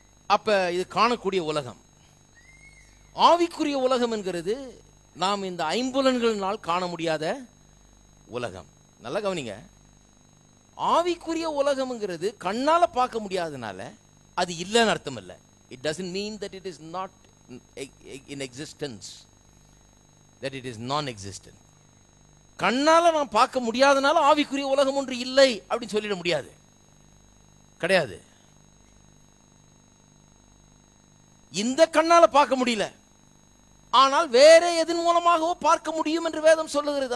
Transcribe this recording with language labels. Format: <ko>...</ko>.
<ta>அப்ப இது காணக்கூடிய உலகம். ஆவிக்குரிய உலகம் என்கிறது நாம் இந்த 5 புலன்களினால் காண முடியாத உலகம். நல்லா கவனிங்க, ஆவிக்குரிய உலகம்ங்கிறது கண்ணால பார்க்க முடியாதனால அது இல்லைன்னு அர்த்தம் இல்லை.</ta> <en>It doesn't mean that it is not in existence, that it is non-existent.</en> <ta>கண்ணால நாம் பார்க்க முடியாதனால ஆவிக்குரிய உலகம் ஒன்று இல்லை அப்படின்னு சொல்லிட முடியாது. கிடையாது. இந்த கண்ணால பார்க்க முடியல, ஆனால் வேற எதன் மூலமாகவோ பார்க்க முடியும் என்று வேதம் சொல்லுகிறது.</ta>